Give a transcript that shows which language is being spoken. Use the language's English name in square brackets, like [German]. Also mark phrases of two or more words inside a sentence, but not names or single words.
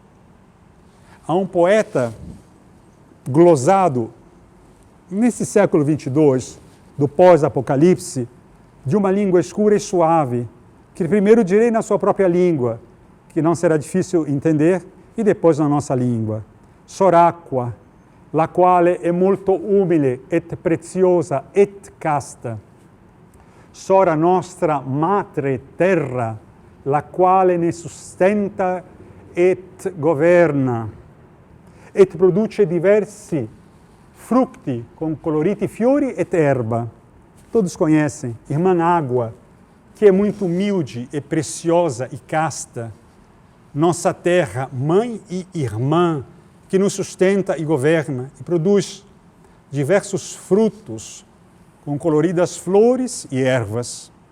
[Portuguese] Há um poeta glosado nesse século 22, do pós-apocalipse, de uma língua escura e suave, que primeiro direi na sua própria língua, que não será difícil entender, e depois na nossa língua. [Italian] Soracqua, la quale è molto umile et preziosa et casta. Sora nostra matre terra, la quale ne sustenta et governa, et produce diversi frutti com coloriti fiori et erba. [Portuguese] Todos conhecem, irmã água, que é muito humilde e preciosa e casta. Nossa terra, mãe e irmã, que nos sustenta e governa e produz diversos frutos com coloridas flores e ervas.